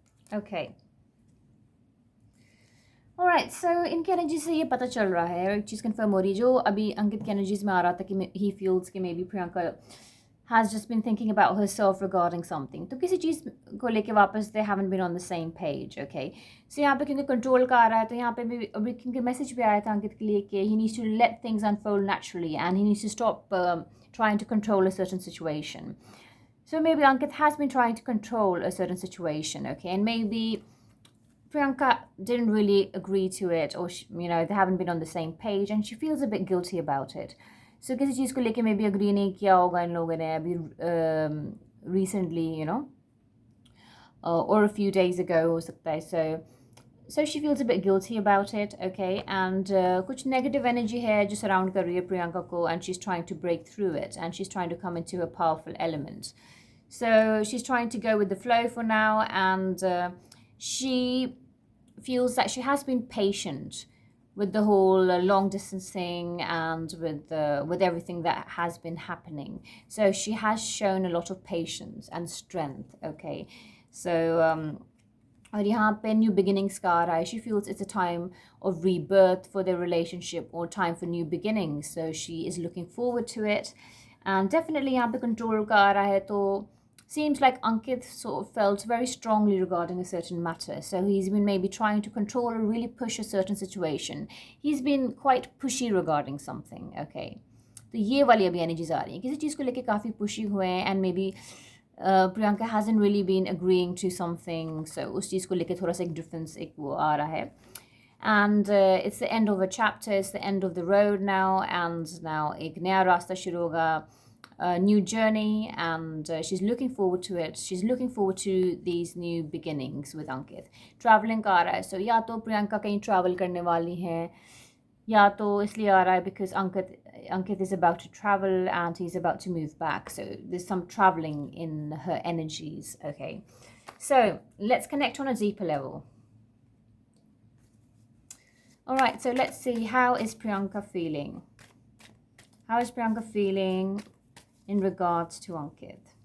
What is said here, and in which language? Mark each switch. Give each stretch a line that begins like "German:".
English: Okay.
Hindi: Alright, so इनकी energy से ये पता चल रहा है और एक चीज़ कंफर्म हो रही है जो अभी अंकित की एनर्जीज में आ रहा था कि he feels कि maybe Priyanka
English: has just been thinking about herself regarding something.
Hindi: तो किसी चीज़ को लेके वापस
English: they haven't been on the same page, okay.
Hindi: So यहाँ पे क्योंकि कंट्रोल का आ रहा है तो यहाँ पे भी अभी क्योंकि मैसेज भी आया था अंकित के लिए कि
English: he needs to let things unfold naturally and he needs to stop trying to control a certain situation. So maybe Ankit has been trying to control a certain situation, okay, and maybe Priyanka didn't really agree to it, or they haven't been on the same page, and she feels a bit guilty about it.
Hindi: So किसी चीज़ को लेके maybe agree नहीं किया होगा इन लोगों ने अभी recently,
English: or a few days ago
Hindi: हो सकता है.
English: So she feels a bit guilty about it, okay, and
Hindi: कुछ negative energy है जो surround कर रही है प्रियंका को,
English: and she's trying to break through it, and she's trying to come into a powerful element. So she's trying to go with the flow for now, and she feels that she has been patient with the whole long distance thing, and with everything that has been happening. So she has shown a lot of patience and strength, okay.
Hindi: So और यहाँ पे new beginnings का आ रहा है.
English: She feels it's a time of rebirth for their relationship, or time for new beginnings, so she is looking forward to it. And definitely
Hindi: यहाँ पे control का आ रहा है, तो
English: seems like Ankit sort of felt very strongly regarding a certain matter, so he's been maybe trying to control or really push a certain situation. He's been quite pushy regarding something, okay.
Hindi: तो ये वाली अभी energies आ रही हैं, किसी चीज़ को लेके काफ़ी पुशी हुए हैं, and may be
English: Priyanka hasn't really been agreeing to something, so
Hindi: उस चीज़ को लेके थोड़ा सा एक डिफरेंस एक वो आ रहा है.
English: And it's the end of a chapter, it's the end of the road now, and now
Hindi: एक नया रास्ता शुरू होगा,
English: a new journey, and she's looking forward to it. She's looking forward to these new beginnings with Ankit.
Hindi: Traveling का आ रहा है, so या तो प्रियंका कहीं travel करने वाली हैं, या तो इसलिए आ रहा है
English: because Ankit is about to travel and he's about to move back. So there's some traveling in her energies, okay. So let's connect on a deeper level. All right, so let's see, how is Priyanka feeling? How is Priyanka feeling in regards to Ankit?